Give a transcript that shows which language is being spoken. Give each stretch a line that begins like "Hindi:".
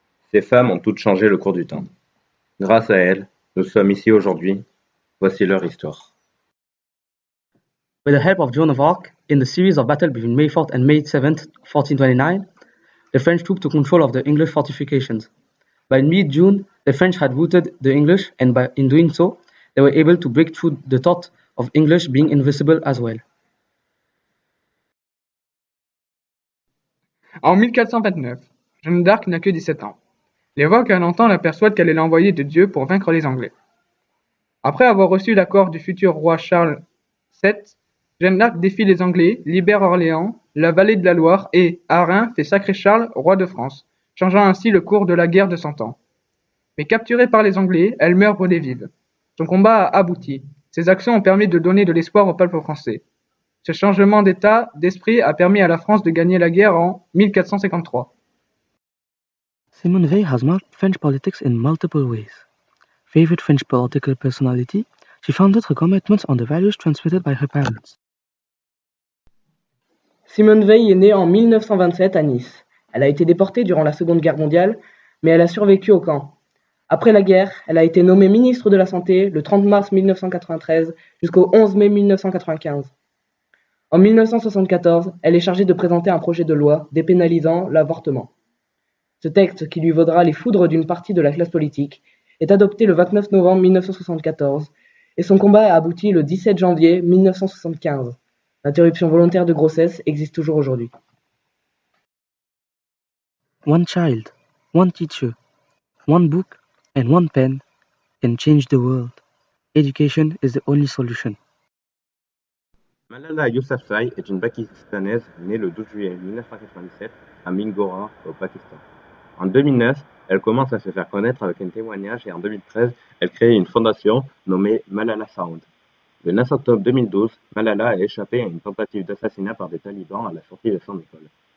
French: Ces femmes ont toutes changé le cours du temps. Grâce à elles, nous sommes ici aujourd'hui. Voici leur histoire.
English: With the help of Joan of Arc, in the series of battles between May 4th and May 7th, 1429, the French troops took control of the English fortifications. By mid-June, the French had routed the English, and in doing so, they were able to break through the thought of English being invisible as well.
French: En 1429, Jeanne d'Arc n'a que 17 ans. Les voix qu'elle entend la persuadent qu'elle est l'envoyée de Dieu pour vaincre les Anglais. Après avoir reçu l'accord du futur roi Charles VII, Jeanne d'Arc défie les Anglais, libère Orléans, la vallée de la Loire et, à Reims, fait sacrer Charles roi de France, changeant ainsi le cours de la guerre de Cent Ans. Mais capturée par les Anglais, elle meurt brûlée vive. Son combat a abouti. Ses actions ont permis de donner de l'espoir au peuple français. Ce changement d'état d'esprit a permis à la France de gagner la guerre en 1453.
English: Simone Veil has marked French politics in multiple ways. Favorite French political personality, she founded her commitments on the values transmitted by her parents.
French: Simone Veil est née en 1927 à Nice. Elle a été déportée durant la Seconde Guerre mondiale, mais elle a survécu au camp. Après la guerre, elle a été nommée ministre de la Santé le 30 mars 1993 jusqu'au 11 mai 1995. En 1974, elle est chargée de présenter un projet de loi dépénalisant l'avortement. Ce texte, qui lui vaudra les foudres d'une partie de la classe politique, est adopté le 29 novembre 1974 et son combat a abouti le 17 janvier 1975. L'interruption volontaire de grossesse existe toujours aujourd'hui.
English: One child, one teacher, one book and one pen can change the world. Education is the only solution.
French: Malala Yousafzai est une Pakistanaise née le 12 juillet 1997 à Mingora, au Pakistan. En 2009, elle commence à se faire connaître avec un témoignage et en 2013, elle crée une fondation nommée Malala Found. Le 9 octobre 2012, Malala a échappé à une tentative d'assassinat par des talibans à la sortie de son école.